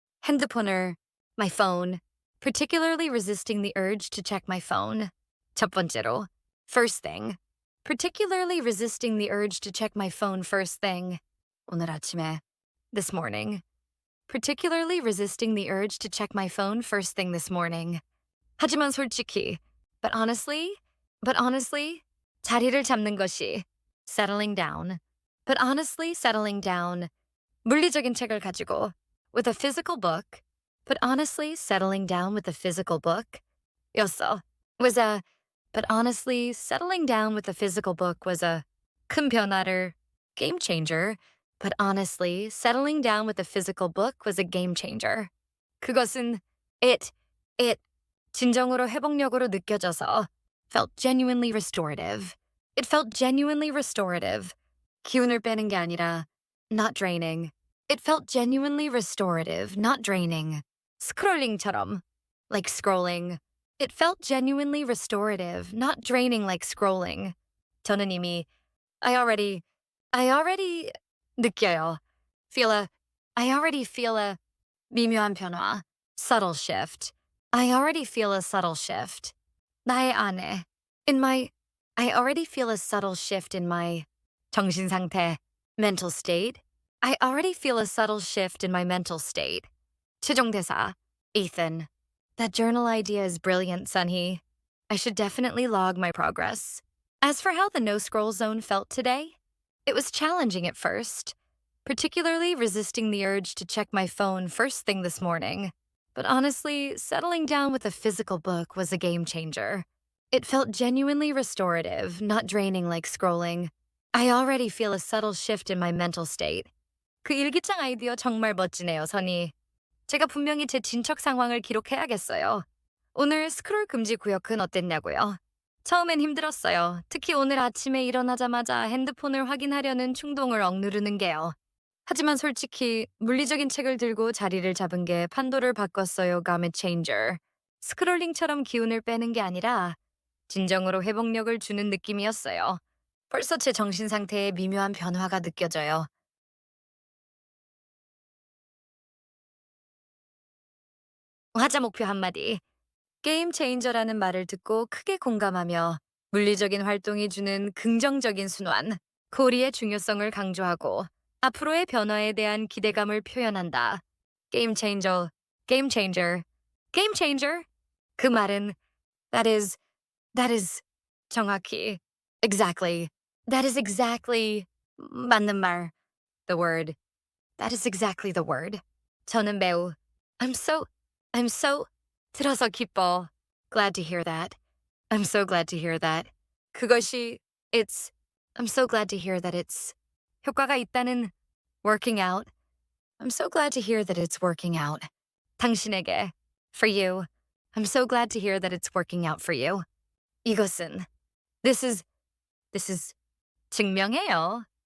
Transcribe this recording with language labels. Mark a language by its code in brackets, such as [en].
[ko] 핸드폰을, [en] my phone, particularly resisting the urge to check my phone. [ko] 첫 번째로, [en] first thing, particularly resisting the urge to check my phone first thing. [ko] 오늘 아침에, [en] this morning. Particularly resisting the urge to check my phone first thing this morning. [ko] 하지만 솔직히, [en] but honestly, [ko] 자리를 잡는 것이, [en] settling down. But honestly, settling down. [ko] 물리적인 책을 가지고, [en] with a physical book. But honestly, settling down with a physical book. [ko] 였어. [en] But honestly, settling down with a physical book was a [ko] 큰 변화를, [en] game changer. But honestly, settling down with a physical book was a game changer. [ko] 그것은 [en] it [ko] 진정으로 회복력으로 느껴져서 [en] felt genuinely restorative. It felt genuinely restorative. [ko] 기운을 빼는 게 아니라 [en] not draining. It felt genuinely restorative, not draining. [ko] 스크롤링처럼 [en] like scrolling. It felt genuinely restorative, not draining like scrolling. [ko] 저는 이미 [en] I already [ko] 느껴요. [en] I already feel a [ko] 미묘한 변화, [en] subtle shift. I already feel a subtle shift. [ko] 나의 안에, [en] I already feel a subtle shift in my [ko] 정신 상태, [en] mental state. I already feel a subtle shift in my mental state. [ko] 최종 대사, [en] Ethan. That journal idea is brilliant, Sunny. I should definitely log my progress. As for how the no scroll zone felt today, it was challenging at first, particularly resisting the urge to check my phone first thing this morning. But honestly, settling down with a physical book was a game changer. It felt genuinely restorative, not draining like scrolling. I already feel a subtle shift in my mental state. [ko] 그 일기장 아이디어 정말 멋지네요, 선희. 제가 분명히 제 진척 상황을 기록해야겠어요. 오늘 스크롤 금지 구역은 어땠냐고요? 처음엔 힘들었어요. 특히 오늘 아침에 일어나자마자 핸드폰을 확인하려는 충동을 억누르는 게요. 하지만 솔직히 물리적인 책을 들고 자리를 잡은 게 판도를 바꿨어요, [en] game changer. [ko] 스크롤링처럼 기운을 빼는 게 아니라 진정으로 회복력을 주는 느낌이었어요. 벌써 제 정신 상태에 미묘한 변화가 느껴져요. 화자 목표 한마디. 게임 체인저라는 말을 듣고 크게 공감하며 물리적인 활동이 주는 긍정적인 순환, 코리의 중요성을 강조하고 앞으로의 변화에 대한 기대감을 표현한다. 게임 체인저, 게임 체인저, 게임 체인저. 그 말은 [en] that is [ko] 정확히 [en] Exactly. That is exactly [ko] 맞는 말. [en] The word. That is exactly the word. [ko] 저는 매우 [en] I'm so [ko] 들어서 기뻐. [en] Glad to hear that. I'm so glad to hear that. [ko] 그것이 [en] it's I'm so glad to hear that it's [ko] 효과가 있다는 [en] working out. I'm so glad to hear that it's working out. [ko] 당신에게 [en] for you. I'm so glad to hear that it's working out for you. [ko] 이것은 [en] this is [ko] 증명해요.